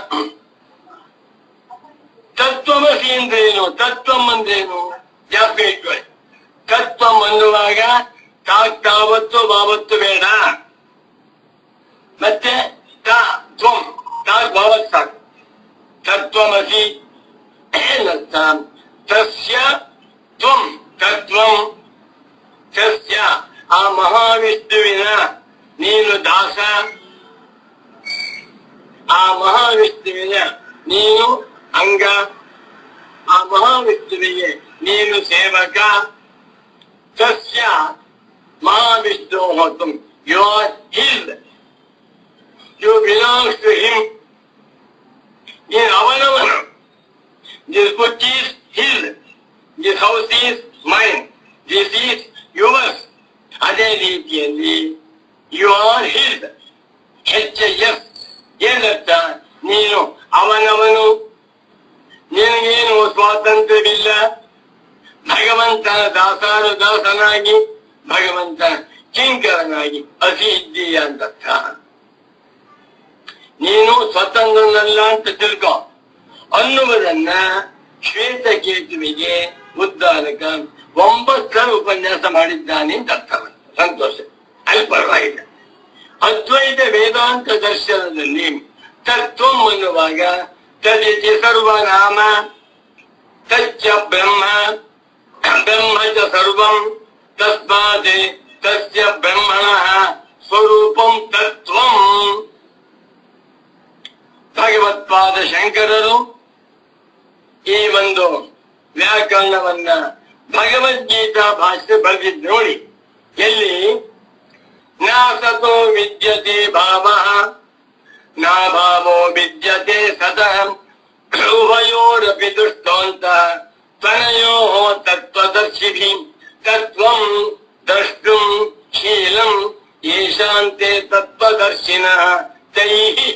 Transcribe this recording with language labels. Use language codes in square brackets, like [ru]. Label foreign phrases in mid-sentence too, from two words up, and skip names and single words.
[kn] ತತ್ವಮಸಿ ಅಂದ್ರೇನು, ತತ್ವಂ ಅಂದ್ರೇನು ಜಾಸ್ತಿ ಇಟ್ಕೊಳ್ಳಿ. ತತ್ವಂ ಅನ್ನುವಾಗ ತಾವತ್ತು ಬಾವತ್ತು ಬೇಡ. ಮತ್ತೆ ತ್ವಂ ಬಾವತ್ ಸಾಕು. ತತ್ವಮಸಿ ಏನಂತ? [sa] ತಸ್ಯ ತ್ವಂ ತತ್ವಂ, ತಸ್ಯ [kn] ಆ ಮಹಾವಿಷ್ಣುವಿನ ನೀನು ದಾಸ, ಆ ಮಹಾವಿಷ್ಣುವಿನ ನೀನು ಅಂಗ, ಆ ಮಹಾವಿಷ್ಣುವಿಗೆ ನೀನು ಸೇವಕ. ತಸ್ಯ ಮಹಾವಿಷ್ಣು ಹೊತ್ತು [en] you are his, you belongs to him. [kn] ನೀನು ಅವನವನು. [en] this book is his, this house is mine, this is yours. [kn] ಅದೇ ರೀತಿಯಲ್ಲಿ [en] you are his, HIS. [kn] ಏನರ್ಥ? ನೀನು ಅವನವನು, ನಿನಗೇನು ಸ್ವಾತಂತ್ರ್ಯವಿಲ್ಲ. ಭಗವಂತನ ದಾಸನಾಗಿ ಭಗವಂತನ ಕಿಂಕರನಾಗಿ ಅಸಿ ಇದ್ದೀಯ ಅಂತರ್ಥ. ನೀನು ಸ್ವತಂತ್ರನಲ್ಲ ಅಂತ ತಿಳ್ಕೊ ಅನ್ನುವುದನ್ನ ಶ್ವೇತಕೇತುವಿಗೆ ಉದ್ದಾಲಕ 9 ಉಪನ್ಯಾಸ ಮಾಡಿದ್ದಾನೆ ಅಂತ ಅರ್ಥ. ಸಂತೋಷ, ಅಲ್ಲಿ ಪರವಾಗಿಲ್ಲ. ಅದ್ವೈತ ವೇದಾಂತ ದರ್ಶನದಲ್ಲಿ ತತ್ವಂ ಅನ್ನುವಾಗ [sa] ತದಿತಿ ಸರ್ವನಾಮ ತಚ್ಚ ಬ್ರಹ್ಮ ಬ್ರಹ್ಮ ಚ ಸರ್ವಂ ತಸ್ಮಾತ್ ತಸ್ಯ ಬ್ರಹ್ಮಣಃ ಸ್ವರೂಪಂ ತತ್ವಂ. [kn] ಭಗವತ್ಪಾದ ಶಂಕರರು ಈ ಒಂದು ವ್ಯಾಕರಣವನ್ನ ಭಗವದ್ಗೀತಾ ಭಾಷೆ ಬರೆದಿದ್ದು ನೋಡಿ. [sa] ಎಲ್ಲಿ ನಾಸತೋ ವಿದ್ಯತೆ ಭಾವಃ ನಾ ಭಾವೋ ವಿದ್ಯತೆ ಸತಃ ಉಭಯೋರಪಿ ದುಷ್ಟೋಂತ ತನಯೋ ತತ್ವದರ್ಶಿಭಿಃ ತತ್ವಂ ದ್ರಷ್ಟುಂ ಶೀಲಂ ಯೇಷಾಂತೆ ತತ್ವದರ್ಶಿನಃ ತೈಃ.